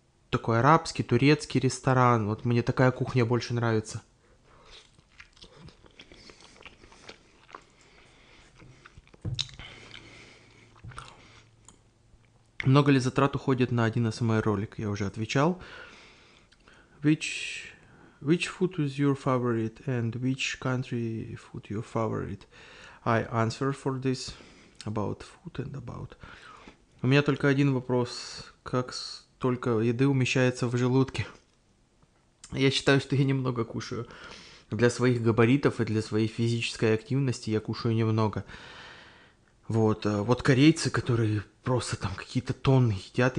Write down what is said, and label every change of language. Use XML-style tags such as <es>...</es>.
<ru>такой арабский, турецкий ресторан. Вот мне такая кухня больше нравится. Много ли затрат уходит на один СМР ролик? Я уже отвечал.</ru> <en>Which food is your favorite and which country food your favorite? I answer for this about food and about.</en> <ru>У меня только один вопрос. Как столько еды умещается в желудке? Я считаю, что я немного кушаю. Для своих габаритов и для своей физической активности я кушаю немного. Вот корейцы, которые просто там какие-то тонны едят.</ru>